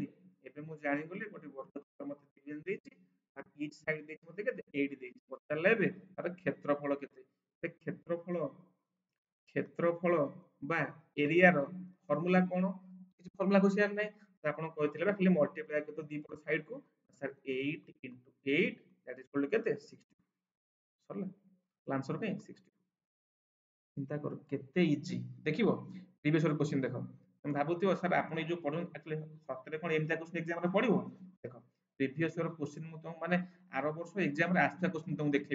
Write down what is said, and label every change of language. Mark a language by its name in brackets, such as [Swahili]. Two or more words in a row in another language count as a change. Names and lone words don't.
[Odia] ଏବେ ମୁଁ ଜାଣିଗଲି ଗୋଟେ ବର୍ଗ କ୍ଷେତ୍ର ମତେ ବିଲିୟନ ଦେଇଛି ଆଉ [English] each side [Odia] ଦେଇଛି ମତେ କେତେ 8 ଦେଇଛି। ପଚାରିଲା ଏବେ ତାର କ୍ଷେତ୍ରଫଳ କେତେ? ସେ କ୍ଷେତ୍ରଫଳ ବା ଏରିଆର ଫର୍ମୁଲା କଣ? କିଛି ଫର୍ମୁଲା ଘୋଷିବାର ନାହିଁ, ତ ଆପଣ କହିଥିଲେ ବା ଖାଲି ମଲ୍ଟିପ୍ଲାଏ କରିଦବ ଦି ପଟ ସାଇଡ କୁ, ସାର୍ [English] 8 into 8 that is equal to [Odia] କେତେ 60। ସରିଲା ଆନ୍ସର ପାଇଁ 60। ଚିନ୍ତା କର କେତେ ଇଜି। ଦେଖିବ [English] previous year question [Odia] ଦେଖ, ତମେ ଭାବୁଥିବ ସାର୍ ଆପଣ ଏଇ ଯୋଉ ପଢୁଛନ୍ତି ଆକ୍ଚୁଆଲି ସତରେ କଣ ଏମିତିଆ କ୍ୱେଶ୍ଚିନ୍ ଏକ୍ସାମରେ ପଡିବ? ଦେଖ [English] previous year question [Odia] ମୁଁ ତମକୁ ମାନେ ଆର ବର୍ଷ ଏକ୍ସାମରେ ଆସିଥିବା କ୍ୱେଶ୍ଚିନ୍ ତମକୁ ଦେଖେଇବି।